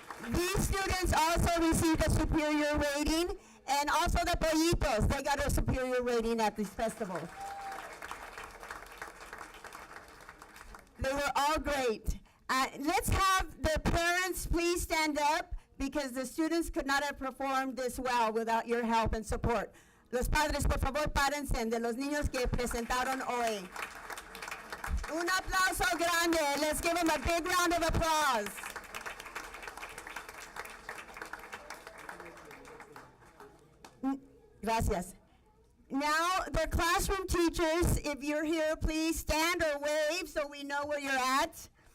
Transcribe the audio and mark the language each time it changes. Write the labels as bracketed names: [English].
[English] These students also received a superior rating, and also the pollitos, they got a superior rating at this festival. They were all great. Let's have the parents please stand up because the students could not have performed this well without your help and support. [Spanish] Los padres, por favor, párense de los niños que presentaron hoy. Un aplauso grande. [English] Let's give them a big round of applause. Gracias. Now, the classroom teachers, if you're here, please stand or wave so we know where you're at.